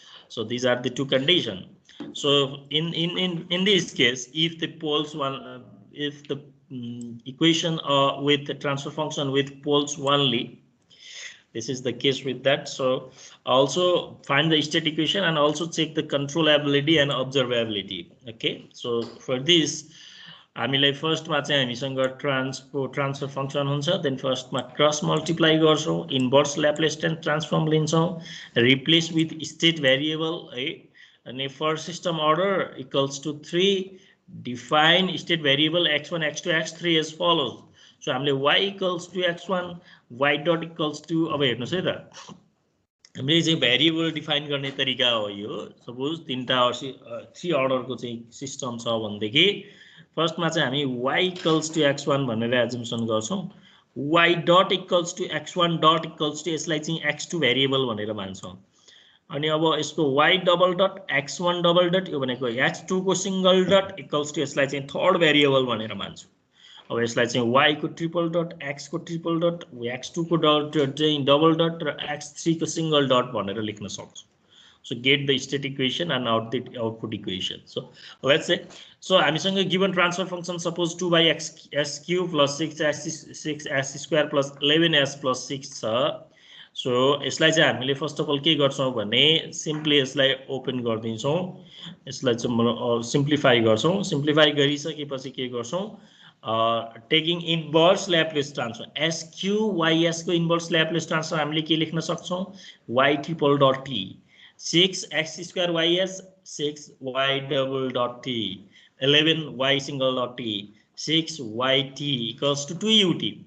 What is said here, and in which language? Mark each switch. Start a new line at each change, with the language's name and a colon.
English: So these are the two conditions. So in this case, if the poles if the equation with the transfer function with poles only, this is the case with that. So also find the state equation and also check the controllability and observability. Okay, so for this
Nepali: हामीलाई फर्स्टमा चाहिँ हामीसँग transfer function हुन्छ then फर्स्टमा cross multiply गर्छौं inverse ल्याप्लेस transform लिन्छौं
English: replace with state variable
Nepali: है अनि
English: For system order equals to 3 define state variable x1 x2 x3 as follows.
Nepali: So हामीले y equals to x1 y dot equals to अब हेर्नुस् है त हामीले चाहिँ भेरिएबल डिफाइन गर्ने तरिका हो यो सपोज तीनटा 3 अर्डरको चाहिँ सिस्टम छ भन्देखि फर्स्ट में हामी y इक्वल्स टु x1 भनेर एजम्पसन गर्छौं y dot equals to x1 dot equals to यसलाई चाहिँ x2 भेरिएबल भनेर मान्छौं अनि अब यसको y double dot x1 double dot यो भनेको x2 को सिंगल डट इक्वल्स टु यसलाई चाहिँ थर्ड भेरिएबल भनेर मान्छौं अब यसलाई चाहिँ y को ट्रिपल डट x को ट्रिपल डट x2 को डट चाहिँ डबल डट र x3 को सिंगल डट भनेर लेख्न सक्छौं.
English: So get the state equation and output equation. So let's say, so
Nepali: हामीसँग
English: given transfer function suppose 2 by x s cube plus 6 s square plus 11s plus 6 छ.
Nepali: So यसलाई चाहिँ हामीले फर्स्ट अफ अल के गर्छौं भने सिम्पली यसलाई open गर्दिन्छौं यसलाई चाहिँ सिम्प्लिफाई गर्छौं सिम्प्लिफाई गरिसकेपछि के गर्छौं taking inverse ल्याप्लेस transform s cube ys को इन्भर्स ल्याप्लेस ट्रान्सफर्म हामीले के लेख्न सक्छौं
English: y triple dot t 6x square ys 6y double dot t 11y single dot t 6yt equals to 2ut.